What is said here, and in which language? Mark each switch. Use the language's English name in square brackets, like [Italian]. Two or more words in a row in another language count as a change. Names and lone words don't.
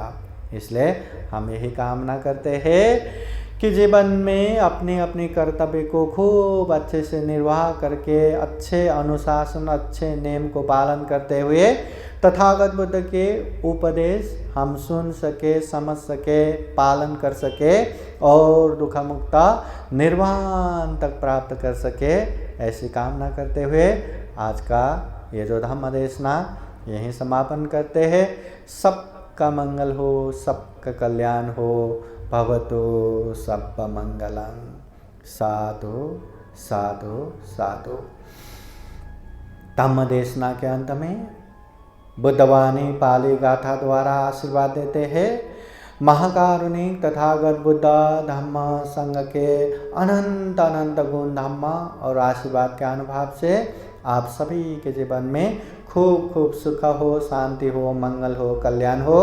[Hindi] इसलिए हम यही कामना करते हैं कि जीवन में अपने अपने कर्तव्य को खूब अच्छे से निर्वाह करके, अच्छे अनुशासन, अच्छे नियम को पालन करते हुए तथागत बुद्ध के उपदेश हम सुन सके, समझ सके, पालन कर सके और दुखमुक्ता निर्वाण तक प्राप्त कर सके, ऐसी कामना करते हुए आज का ये जो धम्म देशना यहीं समापन करते हैं। सबका मंगल हो, सबका कल्याण हो, [Pali] भवतु सब्ब मंगलम। [Hindi] साधु साधु साधु। धम्म देशना के अंत में बुद्धवाणी पाली गाथा द्वारा आशीर्वाद देते हैं। महाकारुणिक तथागत बुद्ध धम्म संघ के अनंत अनंत गुण धम्म और आशीर्वाद के अनुभव से आप सभी के जीवन में खूब खूब सुख हो, शांति हो, मंगल हो, कल्याण हो।